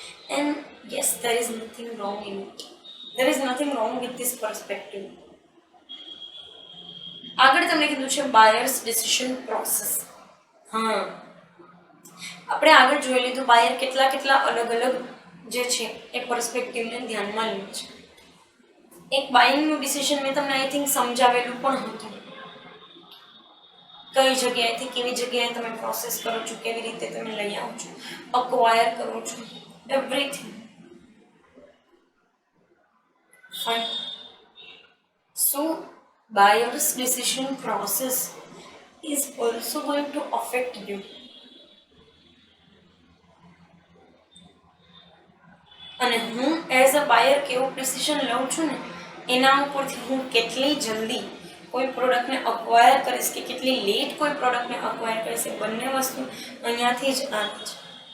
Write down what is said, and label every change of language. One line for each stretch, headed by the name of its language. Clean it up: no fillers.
English: And yes, there is nothing wrong in it. There is nothing wrong with this perspective.
Gujarati: આગળ તમને કીધું છે buyers decision process. હા, આપણે આગળ જોઈ લીધું બાયર કેટલા અલગ જે છે એ પર્સપેક્ટિવને ધ્યાનમાં લે છે. એક બાઇંગનું ડિસિઝન મેં તમને આઈ થિંક સમજાવેલું પણ હતું. કઈ જગ્યાએથી કેવી જગ્યાએ તમે પ્રોસેસ કરો છો, કેવી રીતે તમે લઈ આવો છો, અક્વાયર કરો છો, everything. Fine.
English: So buyer's decision process is also going to affect you.
Gujarati: અને હું એઝ અ બાયર કેવું ડિસિઝન લઉં છું ને એના ઉપરથી હું કેટલી જલ્દી કોઈ પ્રોડક્ટને અક્વાયર કરીશ કે કેટલી લેટ કોઈ પ્રોડક્ટને અક્વાયર કરીશ, એ બંને વસ્તુ અહીંયાથી જ આવે છે.